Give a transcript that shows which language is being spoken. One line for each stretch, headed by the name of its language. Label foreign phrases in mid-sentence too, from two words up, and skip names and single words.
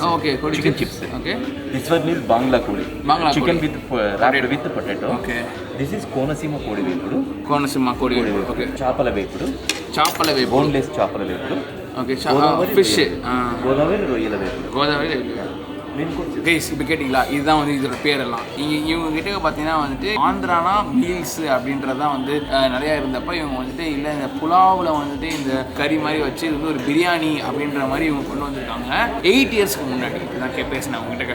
English: Oh, okay, Kodi chicken chips. Okay. This one is Bangla Kodi. Bangla chicken Kodi. wrapped with potato. Okay. This is Konasima
Telugu: కోడి వేపుడు. కోనసీమ కోడి వేపుడు. Okay. చేపల వేపుడు. చేపల వేపుడు. Boneless చేపల వేపుడు.
English: Okay. Fish.
Telugu: గోదావరి రొయ్యల వేపుడు. గోదావరి రొయ్యల.
Tamil: கைஸ் இப்போ கேட்டிங்களா, இதுதான் வந்து இதோட பேரெல்லாம். இவங்க கிட்ட பார்த்தீங்கன்னா வந்துட்டு ஆந்திரானா மீல்ஸ் அப்படின்றது தான் வந்து நிறையா இருந்தப்போ இவங்க வந்துட்டு இல்லை இந்த புலாவில் வந்துட்டு இந்த கறி மாதிரி வச்சு இது வந்து ஒரு பிரியாணி அப்படின்ற மாதிரி இவங்க கொண்டு வந்திருக்காங்க 8 இயர்ஸ்க்கு முன்னாடி. இதுதான் பேசினேன் அவங்ககிட்ட.